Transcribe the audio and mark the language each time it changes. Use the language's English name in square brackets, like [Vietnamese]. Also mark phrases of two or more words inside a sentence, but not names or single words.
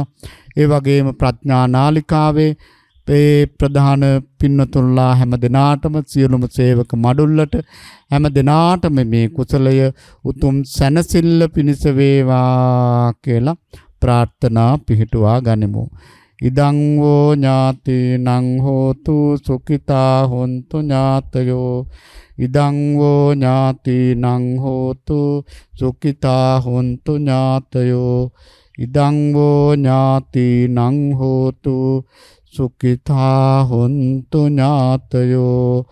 [Sinhala] ඒ වගේම ප්‍රඥා නාලිකාවේ ඒ ප්‍රධාන පින්නතුල්ලා හැම දිනාටම සියලුම සේවක මඩුල්ලට හැම දිනාටම මේ කුසලය උතුම් සැනසෙල්ල පිණිස වේවා කියලා ප්‍රාර්ථනා පිහිටුවා ගනිමු. [Pali] ඉදං වූ ඥාතිනං හෝතු සුඛිතා හොන්තු ඥාතයෝ ඉදං වූ ඥාතිනං හෝතු සුඛිතා හොන්තු ඥාතයෝ ඉදං වූ ඥාතිනං හෝතු සුඛිතා හොන්තු ඥාතයෝ